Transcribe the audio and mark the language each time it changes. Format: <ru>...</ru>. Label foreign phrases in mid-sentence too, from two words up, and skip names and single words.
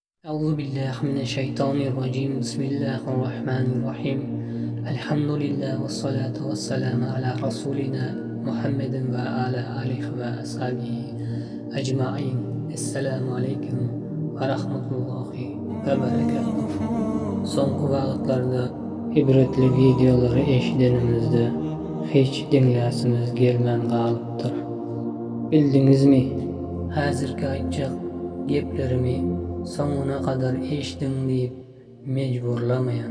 <ar>أعوذ بالله من الشيطان الرجيم بسم الله الرحمن الرحيم الحمد لله والصلاة والسلام على رسولنا محمد وعلى آله وأصحابه أجمعين السلام عليكم ورحمة الله وبركاته.</ar> <tk>Soňky wagtlarda ibretli videolary eşidenimizde hiç dinläsimiz gelmän galypdyr. Bildingizmi? Häzirki aýtjak geplerimi soňuna kadar eşdiň diýip mejburlamaýan.</tk>